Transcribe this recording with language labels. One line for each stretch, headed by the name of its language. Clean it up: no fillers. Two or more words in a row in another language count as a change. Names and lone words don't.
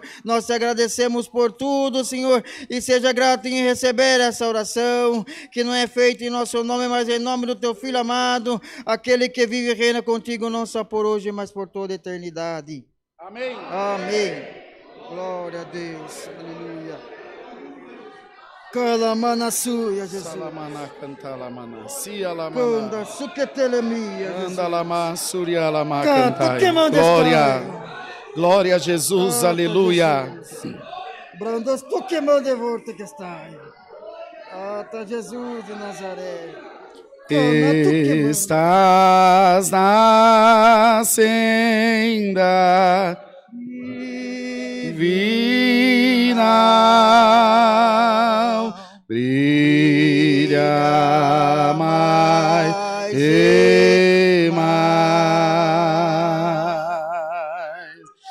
Portuguese: Nós Te agradecemos por tudo, Senhor, e seja grato em receber essa oração, que não é feita em nosso nome, mas em nome do Teu Filho amado, aquele que vive e reina contigo, não só por hoje, mas por toda a eternidade. Amém. Amém. Glória a Deus. Aleluia. Calamana suia, Jesus. Salamana canta lamana, sia Canda lamana. suquetelemia, Jesus. Anda lama, suria lama Canta, cantai. que manda Glória. estar. Glória a Jesus, Canta, aleluia. Jesus. Brandas tu que manda volta que está. Ata Jesus de Nazaré. Cana, tu que manda. Estás na senda divina, brilha mais e mais.